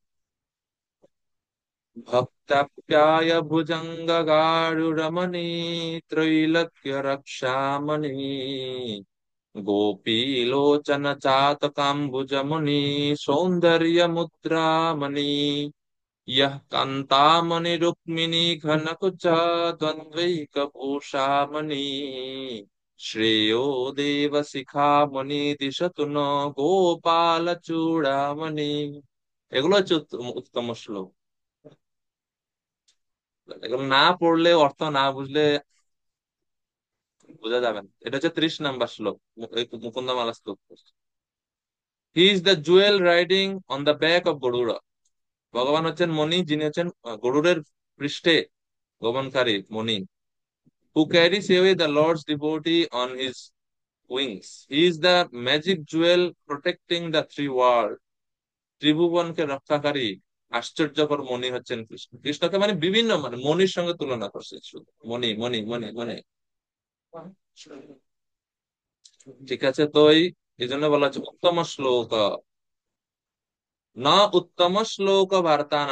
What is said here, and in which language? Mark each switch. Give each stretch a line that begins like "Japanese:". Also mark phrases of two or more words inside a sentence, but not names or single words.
Sanskrit: ভক্তাপ্যায় ভুজঙ্গ গাঢ়রমণি, ত্রৈলোক্য রক্ষামণি, গোপীলোচন চাতকাম্বুজমণি, সৌন্দর্য মুদ্রামণি, यः कान्तामणि रुक्मिणी घनकुच द्वन्द्वैकभूषामणि, श्रेयो देव शिखामणि दिशतु न গোপাল চূড়ামণি।
Bangla: এগুলো হচ্ছে উত্তম শ্লোক। এগুলো না পড়লে, অর্থ না বুঝলে বোঝা যাবে না। এটা হচ্ছে 30 নম্বর শ্লোক, মুকুন্দমালা শ্লোক।
English: He is the jewel riding on the back of Garuda.
Bangla: ভগবান হচ্ছেন মণি, যিনি হচ্ছেন গরুড়ের পৃষ্ঠে গমনকারী মণি।
English: Who carries away the Lord's devotee on his wings. He is the magic jewel protecting the three worlds.
Bangla: ত্রিভুবনকে রক্ষাকারী আশ্চর্যকর মণি হচ্ছেন কৃষ্ণ। কৃষ্ণকে মানে বিভিন্ন মানে মণির সঙ্গে তুলনা করছে, শুধু মণি মণি মণি মণি। ঠিক আছে, তো এই জন্য বলা হচ্ছে উত্তম শ্লোক, না উত্তম শ্লোক বার্তানান।